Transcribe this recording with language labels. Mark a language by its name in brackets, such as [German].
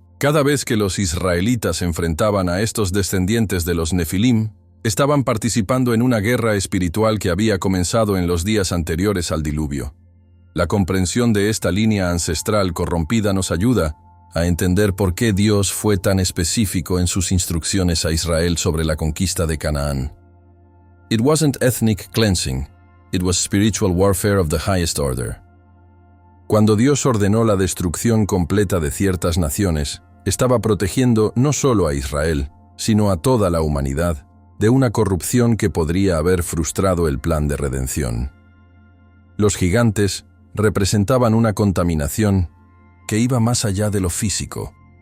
[Spanish] Cada vez que los israelitas se enfrentaban a estos descendientes de los Nefilim, estaban participando en una guerra espiritual que había comenzado en los días anteriores al diluvio. La comprensión de esta línea ancestral corrompida nos ayuda a entender por qué Dios fue tan específico en sus instrucciones a Israel sobre la conquista de Canaán. [English] It wasn't ethnic cleansing, it was spiritual warfare of the highest order. [Spanish] Cuando Dios ordenó la destrucción completa de ciertas naciones, estaba protegiendo no solo a Israel, sino a toda la humanidad, de una corrupción que podría haber frustrado el plan de redención. Los gigantes representaban una contaminación que iba más allá de lo físico.